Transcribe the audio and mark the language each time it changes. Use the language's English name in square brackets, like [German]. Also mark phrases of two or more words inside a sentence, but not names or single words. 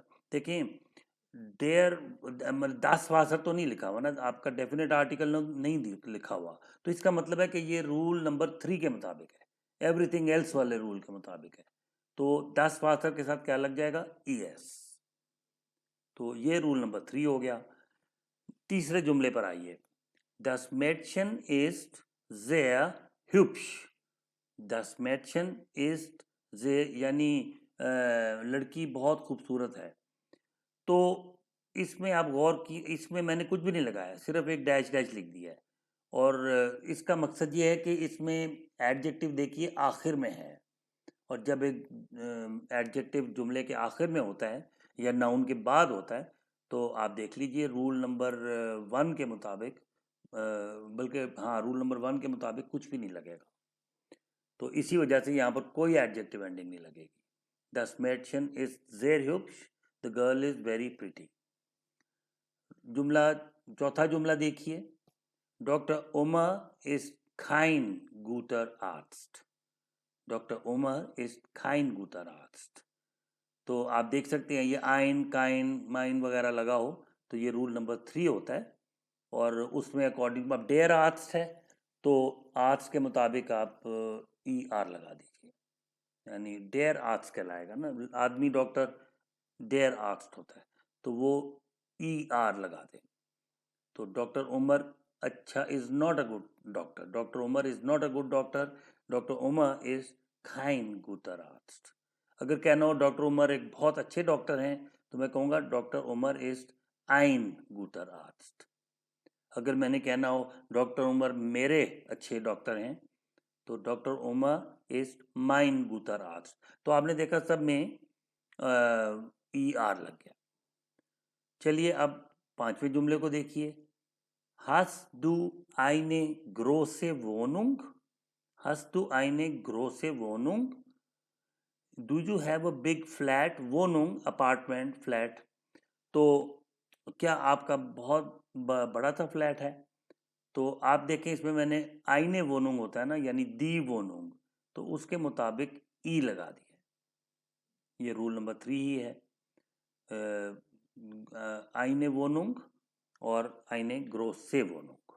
[Urdu] دیکھیں ڈیئر 10 واسر تو نہیں لکھا ہوا نا، آپ کا [English] definite article [Urdu] نہیں لکھا ہوا، تو اس کا مطلب ہے کہ یہ [English] rule number [Urdu] 3 کے مطابق ہے، [English] everything else [Urdu] والے رول کے مطابق ہے، تو 10 واسر کے ساتھ کیا لگ جائے گا، ای ایس۔ تو یہ [English] rule number [Urdu] 3 ہو گیا۔ تیسرے جملے پر آئیے، [German] das Mädchen ist sehr hübsch۔ Das Mädchen ist sehr [Urdu] یعنی لڑکی بہت خوبصورت ہے. تو اس میں آپ غور کی، اس میں میں نے کچھ بھی نہیں لگایا، صرف ایک ڈیش ڈیش لکھ دیا ہے. اور اس کا مقصد یہ ہے کہ اس میں ایڈجیکٹو دیکھیے آخر میں ہے، اور جب ایک ایڈجیکٹو جملے کے آخر میں ہوتا ہے یا ناؤن کے بعد ہوتا ہے تو آپ دیکھ لیجئے [English] rule number [Urdu] 1 کے مطابق، بلکہ ہاں [English] rule number [Urdu] 1 کے مطابق کچھ بھی نہیں لگے گا. تو اسی وجہ سے یہاں پر کوئی [English] adjective ending [Urdu] نہیں لگے گی. [German] Das Mädchen ist sehr hübsch, [English] the girl is very pretty. [Urdu] چوتھا جملہ دیکھیے، ڈاکٹر عمر [German] is kein guter Arzt. ڈاکٹر عمر is kein guter Arzt. [Urdu] تو آپ دیکھ سکتے ہیں یہ آئن، کائن، مائن وغیرہ لگا ہو تو یہ [English] rule number [Urdu] 3 ہوتا ہے، اور اس میں اکارڈنگ اب [German] der Arzt [Urdu] ہے تو آرٹس کے مطابق آپ ای آر لگا دیجیے، یعنی [German] der Arzt [Urdu] کہلائے گا نا. آدمی ڈاکٹر [German] der Arzt [Urdu] ہوتا ہے تو وہ ای آر لگا دیں. [English] تو ڈاکٹر عمر اچھا is not a good doctor, ڈاکٹر عمر is not a good doctor, ڈاکٹر عمر از [German] kein guter Arzt. [Urdu] اگر کہنا ہو ڈاکٹر عمر ایک بہت اچھے ڈاکٹر ہیں تو میں کہوں گا ڈاکٹر عمر از [German] ein guter Arzt. [Urdu] اگر میں نے کہنا ہو ڈاکٹر عمر میرے اچھے ڈاکٹر ہیں تو ڈاکٹر عمر از [German] mein guter Arzt. [Urdu] تو آپ نے دیکھا سب میں ای آر لگ گیا. چلیے اب 5ویں جملے کو دیکھیے، [German] Hast du eine große Wohnung? Hast du eine große Wohnung? [English] Do you have a big flat? Wohnung apartment flat. [Urdu] تو کیا آپ کا بہت بڑا تھا فلیٹ ہے؟ تو آپ دیکھیں اس میں میں نے [German] eine Wohnung [Urdu] ہوتا ہے نا، یعنی [German] die Wohnung, [Urdu] تو اس کے مطابق ای لگا دیا. یہ [English] rule number [Urdu] 3 ہی ہے، [German] eine Wohnung [Urdu] اور [German] eine große Wohnung.